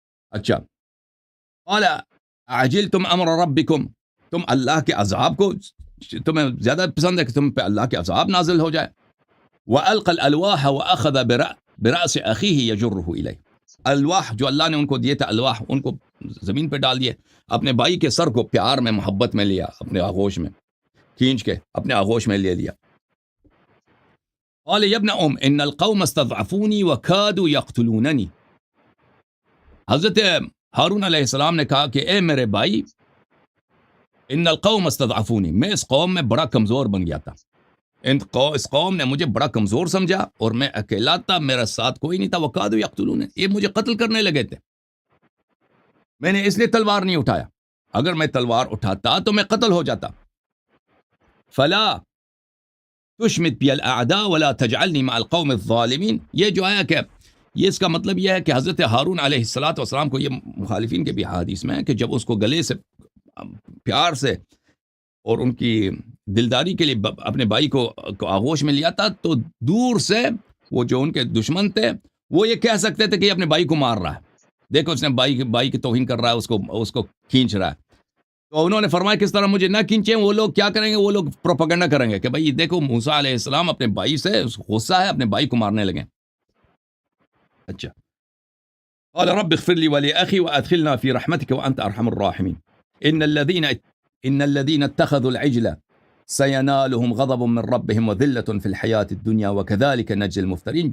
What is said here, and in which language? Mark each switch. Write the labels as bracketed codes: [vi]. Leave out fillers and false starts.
[ur] اچھا، [ar] قال عجلتم امر ربکم، [ur] تم اللہ کے عذاب کو، تمہیں زیادہ پسند ہے کہ تم پہ اللہ کے عذاب نازل ہو جائے. [ar] وَأَلْقَى الْأَلْوَاحَ وَأَخَذَ بِرَأْسِ أَخِيهِ يَجُرُّهُ إِلَيْهِ. [ur] الواح جو اللہ نے ان کو دیے تھے، الواح ان کو زمین پہ ڈال دیے، اپنے بھائی کے سر کو پیار میں، محبت میں لیا، اپنے آغوش میں کھینچ کے اپنے آغوش میں لے لیا. [ar] قال يا ابن ان القوم استضعفوني وكادوا يقتلونني. [ur] حضرت ہارون علیہ السلام نے کہا کہ اے میرے بھائی، [ar] ان القوم استضعفوني، [ur] میں اس قوم میں بڑا کمزور بن گیا تھا، اس قوم نے مجھے بڑا کمزور سمجھا اور میں اکیلا تھا، میرا ساتھ کوئی نہیں تھا. [ar] وکادوا یقتلون، [ur] یہ مجھے قتل کرنے لگے تھے. میں نے اس لیے تلوار نہیں اٹھایا، اگر میں تلوار اٹھاتا تو میں قتل ہو جاتا. [ar] فلا تشمت بی الاعداء ولا تجعلنی مع القوم الظالمین. [ur] یہ جو ہے کہ یہ اس کا مطلب یہ ہے کہ حضرت ہارون علیہ السلام کو، یہ مخالفین کے بھی حدیث میں ہے کہ جب اس کو گلے سے پیار سے اور ان کی دلداری کے لیے اپنے بھائی کو آغوش میں لیا تھا، تو دور سے وہ جو ان کے دشمن تھے وہ یہ کہہ سکتے تھے کہ یہ اپنے بھائی کو مار رہا ہے، دیکھو اس نے بھائی کی توہین کر رہا ہے، اس کو کھینچ رہا ہے. تو انہوں نے فرمایا کس طرح مجھے نہ کھینچیں. وہ لوگ کیا کریں گے؟ وہ لوگ پروپیگنڈا کریں گے کہ بھائی دیکھو موسیٰ علیہ السلام اپنے بھائی سے غصہ ہے، اپنے بھائی کو مارنے لگے. اچھا، [ar] قال رب اغفر لي ولأخي وأدخلنا في رحمتك وأنت أرحم الراحمين. إن الذين اتخذوا العجل سينالهم غضب من ربهم وذلة في الحياة الدنيا وكذلك نجزي المفترين.